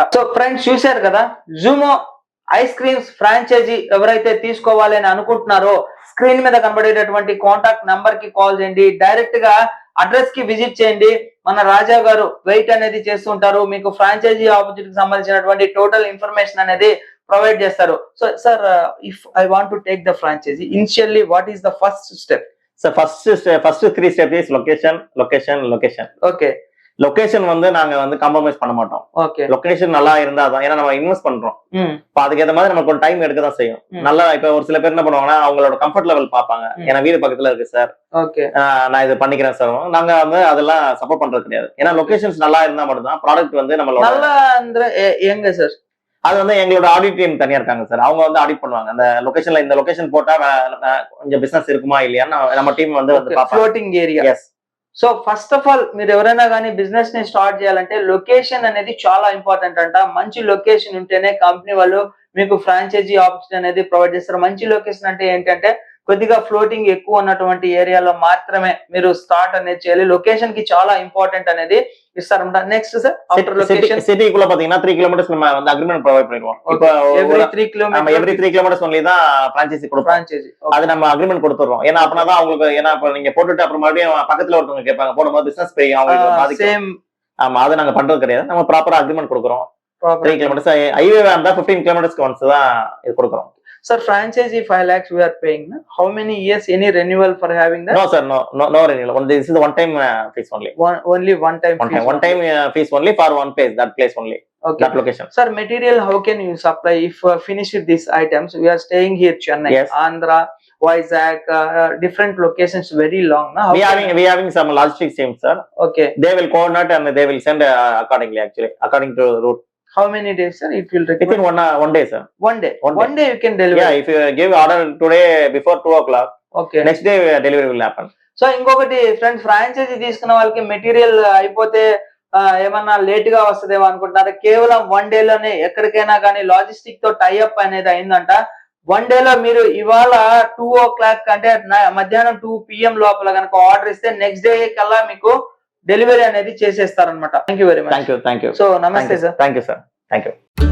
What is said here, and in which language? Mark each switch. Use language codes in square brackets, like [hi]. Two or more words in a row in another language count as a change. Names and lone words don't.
[en] So friends, [te] చూశారు కదా, జూమో ఐస్ క్రీమ్స్ ఫ్రాంచైజీ ఎవరైతే తీసుకోవాలి అని అనుకుంటున్నారో స్క్రీన్ మీద కనబడేటటువంటి [en] contact number [te] కాల్ చేయండి, డైరెక్ట్ గా అడ్రస్ కి విజిట్ చేయండి. మన రాజా గారు వెయిట్ అనేది చేస్తుంటారు, మీకు [en] franchise opportunity [te] సంబంధించినటువంటి [en] total information [te] అనేది ప్రొవైడ్ చేస్తారు. [en] So sir, If I want to take the franchise, initially what is the first step? So first 3 step is location, location, location. ఓకే. [ta] லொகேஷன் வந்து நாங்க வந்து காம்ப்ரமைஸ் பண்ண மாட்டோம். ஓகே. லொகேஷன் நல்லா இருந்தாதான், ஏன்னா நம்ம இன்வெஸ்ட் பண்றோம். இப்ப அதுக்கேற்ற மாதிரி நமக்கு ஒரு டைம் எடுக்க தான் செய்யும். நல்லா இப்ப ஒரு சில பேர் என்ன பண்ணுவாங்கன்னா அவங்களோட [en] comfort level [ta] பாப்பாங்க. ஏன்னா வீடு பக்கத்துல இருக்கு சார், ஓகே, நான் இது பண்ணிக்கிறேன் சார். நாங்க வந்து அதெல்லாம் சப்போர்ட் பண்றது கிடையாது. ஏன்னா லொகேஷன்ஸ் நல்லா இருந்தா மட்டும் தான் ப்ராடக்ட் வந்து நம்மளோட நல்லா எங்க சார்? அது வந்து எங்களோட [en] audit team [ta] தனியா இருக்காங்க சார், அவங்க வந்து ஆடிட் பண்ணுவாங்க. அந்த லொகேஷன்ல இந்த லொகேஷன் போட்டா கொஞ்சம் பிசினஸ் இருக்குமா இல்லையான்னு நம்ம டீம் வந்து [en] Floating area. ఎస్. So first of all, [te] మీరు ఎవరైనా కానీ బిజినెస్ ని స్టార్ట్ చేయాలంటే లొకేషన్ అనేది చాలా ఇంపార్టెంట్ అంట. మంచి లొకేషన్ ఉంటేనే కంపెనీ వాళ్ళు మీకు [en] franchise opportunity [te] అనేది ప్రొవైడ్ చేస్తారు. మంచి లొకేషన్ అంటే ఏంటంటే కొద్దిగా ఫ్లోటింగ్ ఎక్కువ ఉన్నటువంటి ఏరియాలో మాత్రమే మీరు స్టార్ట్ అనేది చేయాలి. లొకేషన్ కి చాలా ఇంపార్టెంట్ అనేది ఇస్తారన్నమాట. [en] Next sir, after location [ta] సిటీக்குள்ள பாத்தீங்கன்னா 3 கிலோமீட்டர்ஸ் நம்ம வந்து [en] agreement provide [ta] பண்ணிடுவோம். இப்போ [en] every 3 kilometer every 3 kilometers only [ta] தான் ஃபிரான்ச்சைசி கொடுப்போம். ஃபிரான்ச்சைசி அது நம்ம அக்ரிமெண்ட் கொடுத்துறோம். ஏன்னா அப்பதான் அவங்களுக்கு, ஏன்னா இப்ப நீங்க போட்டுட்டு அப்புறம் மறுபடியும் பக்கத்துல ஒருத்தவங்க கேட்பாங்க, போடும்போது பிசினஸ் பே அவங்களுக்கு பாதிக்கும். சேம். ஆமா, அது நாங்க பண்றது கிடையாது. நம்ம ப்ராப்பரா அக்ரிமெண்ட் கொடுக்குறோம். [en] 3 kilometers highway [ta] வந்தா 15 கிலோமீட்டர்ஸ்க்கு ஒன்ஸ் தான் இது கொடுக்குறோம். [en] Sir, franchisee 5 lakhs we are paying. How many years? Any renewal for having that? No sir, no renewal. This is the one time fees only. Only one time fees. One time fees only for one place, that place only. Okay. That location. Sir, material how can you supply if finish with these items? We are staying here Chennai, yes. Andhra, Vizag, different locations, very long. Na? We having some logistics team, sir. Okay. They will coordinate and they will send accordingly, actually according to the route. How many days, sir? It will require within one day, sir. One day you can deliver. Yeah, if you give order today before 2 o'clock, okay, next day delivery will happen. [te] సో ఇంకొకటి ఫ్రెండ్స్, ఫ్రాంచైజీ తీసుకున్న వాళ్ళకి మెటీరియల్ అయిపోతే ఏమన్నా లేట్ గా వస్తుందేమో అనుకుంటున్నారు. కేవలం 1 day లోనే ఎక్కడికైనా కానీ లాజిస్టిక్ తో టైఅప్ అనేది అయిందంట. 1 day లో మీరు ఇవాళ 2 o'clock అంటే మధ్యాహ్నం 2 PM లోపల కనుక ఆర్డర్ ఇస్తే [en] next day [te] కల్లా మీకు డెలివరీ అనేది చేసేస్తారనమాట. [en] Thank you very much. Thank you. [te] సో నమస్తే సార్. [en] Thank you sir. Thank you.